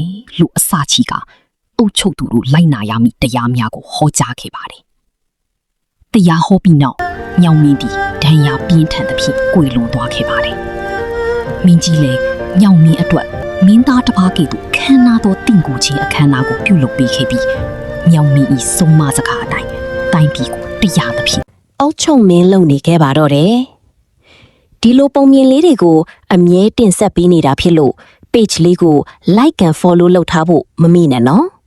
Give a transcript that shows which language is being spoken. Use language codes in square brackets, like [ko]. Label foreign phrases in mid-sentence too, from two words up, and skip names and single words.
[my] လို့အစချီကအုတ်ချုပ်သူတို့လိုက်နာရမည့်တရားများကိုဟောကြားခဲ့ပါတယ်။တရားဟောပြီးနောက်ညောင်မင်းသည်ဒဏ်ရာပြင်းထန်သဖြင့်ကွေလွန်သွားခဲ့ပါတယ်။မင်းကြီးလည်းညောင်မင်းအတွက်မင်းသားတစ်ပါးကဲ့သို့ခမ်းနားသောတင့်ကူခြင်းအခမ်းအနားကိုပြုလုပ်ပေးခဲ့ပြီးညောင်မင်း၏ဆုံးမစကားအတိုင်းတိုင်းပြည်ကိုတရားသဖြင့်အုတ်ချုပ်မင်းလုပ်နေခဲ့ပါတော့တယ်။ဒီလိုပုံမြင်လေးတွေကိုအမြဲတင်ဆက်ပေးနေတာဖြစ်လို့ page လေးကို [en] like and follow [my] လုပ်ထားဖို့မမေ့နဲ့နော်